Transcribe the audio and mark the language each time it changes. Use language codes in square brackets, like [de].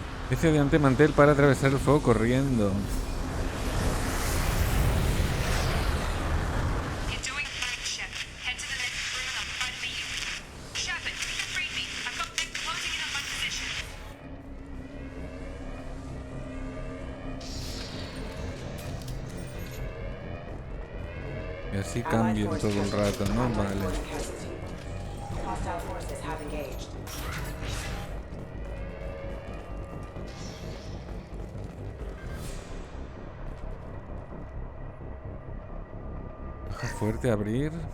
[es] Especie de antemantel para atravesar el fuego corriendo. [en] You're doing fine, Shepard. Head to the next room and I'll try to meet you. Shepard, read me. I've got mechs closing in on my position. [es] Y así cambio todo el rato, ¿no? Vale. [en] Hostile forces have engaged. [es] Baja fuerte, abrir.